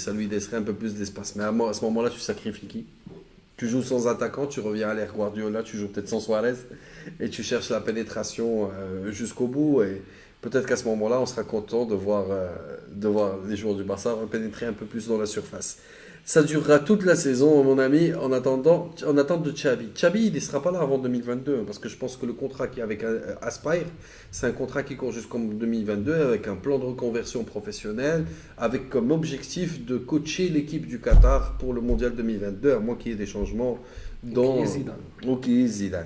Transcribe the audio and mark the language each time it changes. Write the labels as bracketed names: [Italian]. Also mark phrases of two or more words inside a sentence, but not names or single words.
[French] Ça lui laisserait un peu plus d'espace. Mais à ce moment-là, tu sacrifies qui? Tu joues sans attaquant, tu reviens à l'ère Guardiola, tu joues peut-être sans Suarez et tu cherches la pénétration jusqu'au bout. Et peut-être qu'à ce moment-là, on sera content de voir les joueurs du Barça pénétrer un peu plus dans la surface. Ça durera toute la saison, mon ami, en attente de Xavi. Xavi, il ne sera pas là avant 2022, parce que je pense que le contrat qui est avec Aspire, c'est un contrat qui court jusqu'en 2022, avec un plan de reconversion professionnelle, avec comme objectif de coacher l'équipe du Qatar pour le Mondial 2022, à moins qu'il y ait des changements dans... Zidane.